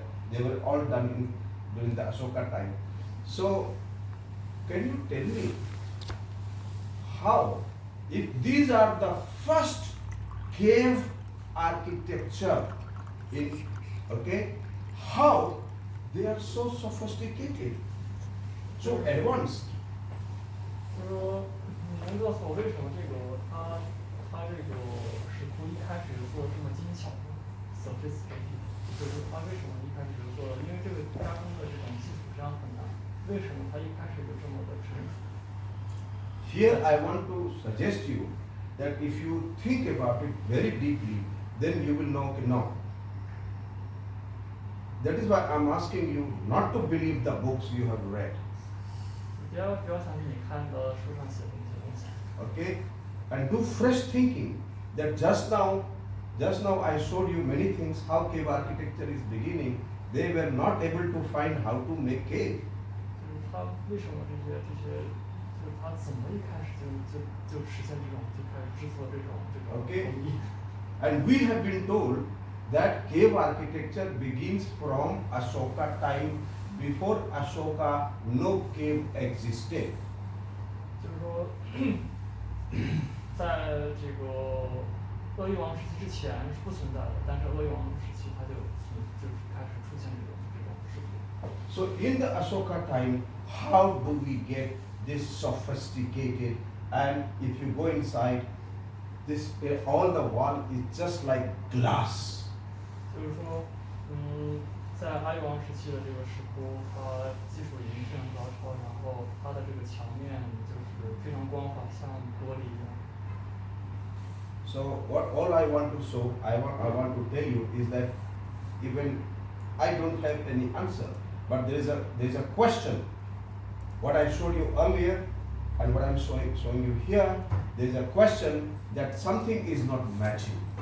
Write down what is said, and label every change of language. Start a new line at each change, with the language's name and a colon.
English: They were all done during the Ashoka time. So, can you tell me how, if these are the first cave architecture in, okay, how they are so sophisticated, so advanced?
Chinese: 就是说，你能告诉我为什么这个它这个石窟一开始就做这么精巧的 sophisticated？就是它为什么一开始就做了？因为这个加工的这种技术实际上很难，为什么它一开始就这么的成熟？
English: Here I want to suggest you that if you think about it very deeply, then you will know. That is why I am asking you not to believe the books you have read.
Chinese: 不要相信你看的书上写的那些东西。
English: Okay, and do fresh thinking. That just now I showed you many things how cave architecture is beginning. They were not able to find how to make cave.
Chinese: 就是它为什么这些，就是它怎么一开始就实现这种，就开始制作这种
English: Okay.
Chinese: 工艺。
English: And we have been told that cave architecture begins from Ashoka time. Before Ashoka, no cave existed.
Chinese: 就是说，在这个鄂豫王时期之前是不存在的，但是鄂豫王时期它就开始出现这种石窟。
English: So in the Ashoka time, how do we get this sophisticated? And if you go inside, this all the wall is just like glass.
Chinese: 就是说，在阿育王时期的这个石窟，它技术已经非常高超，然后它的这个墙面就是非常光滑，像玻璃一样。
English: So all I want to show, I want to tell you is that even I don't have any answer, but there is a question. What I showed you earlier and what I'm showing you here, there is a question that something is not matching.